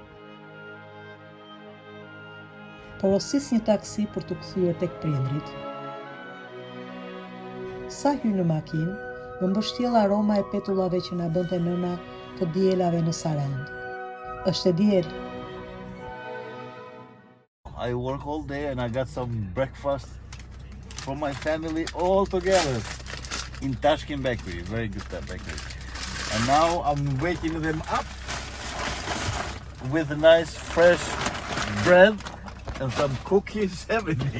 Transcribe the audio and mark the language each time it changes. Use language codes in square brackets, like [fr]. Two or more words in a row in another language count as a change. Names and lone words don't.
[sq] Porosis një taksi për të kthyer tek prindrit. Sa hyr në makinë, më mbështjell aroma e petullave që na bënte nëna të dielave në Sarand. Është e diel. [en] I work all day and I got some breakfast for my family all together in Tashkent Bakery, very good bakery. And now I'm waking them up with a nice fresh bread and some cookies, everything.